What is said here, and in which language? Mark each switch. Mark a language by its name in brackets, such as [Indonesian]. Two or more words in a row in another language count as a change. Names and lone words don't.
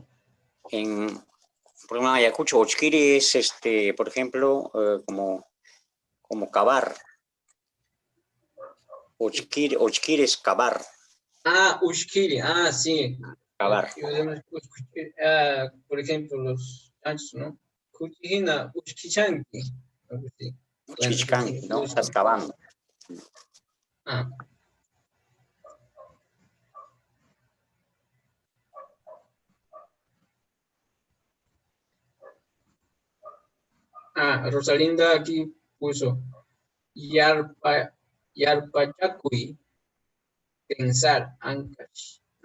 [Spanish] En problema Ayacucho, Ochkiri es, por ejemplo, como cavar. Ochkiri es cavar. Ushkiri, sí. Cavar. Por ejemplo, los chanchos, ¿no? [Quechua] Kuchihina, Ushkichanki. Ushkichanki, [Spanish] ¿no? Estás cavando. Rosalinda aquí puso Yarpachakui, pensar, Ancash.